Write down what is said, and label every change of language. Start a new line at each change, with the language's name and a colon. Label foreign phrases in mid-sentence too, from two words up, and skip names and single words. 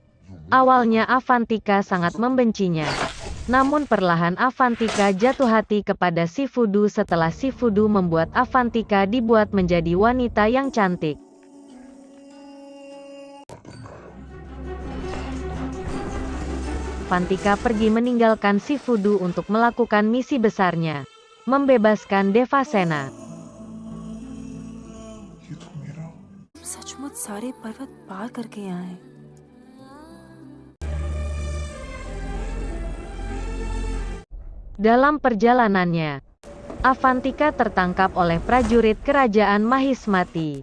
Indonesian: Awalnya Avantika sangat membencinya. Namun perlahan Avantika jatuh hati kepada si Fudu setelah si Fudu membuat Avantika dibuat menjadi wanita yang cantik. Avantika pergi meninggalkan si Fudu untuk melakukan misi besarnya, membebaskan Devasena.
Hindi: सचमुच सारे पर्वत पार करके यहाँ है।
Indonesian: Dalam perjalanannya, Avantika tertangkap oleh prajurit kerajaan Mahismati.